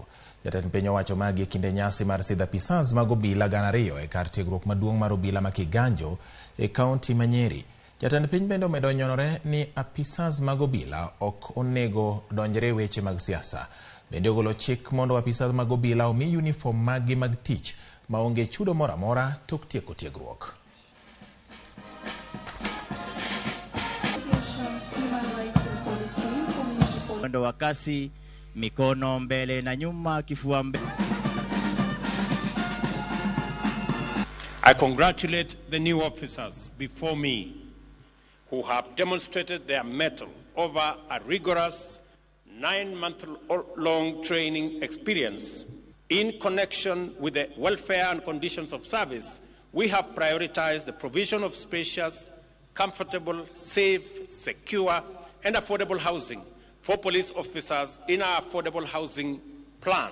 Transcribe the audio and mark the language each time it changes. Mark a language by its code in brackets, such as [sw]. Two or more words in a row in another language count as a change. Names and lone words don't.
[luo] Jatend piny owacho magi e kinde nyasi mar sidho apisas mag obila 200 e kar tiegruok maduong' mar obila ma Kiganjo e kaunti ma Nyeri. Jatend piny bende omedo nyonore ni apisas mag obila ok onego donjre weche mag siasa. Bende ogolo chik mondo apisas mag obila omi uniform magi mag tich maonge chudo moro amora tok tieko tiegruok. [sw] Mwendo wa kasi, mikono mbele na nyuma, kifua mbele. [en] I congratulate the new officers before me who have demonstrated their mettle over a rigorous 9-month-long training experience. In connection with the welfare and conditions of service, we have prioritized the provision of spacious, comfortable, safe, secure, and affordable housing for police officers in our affordable housing plan.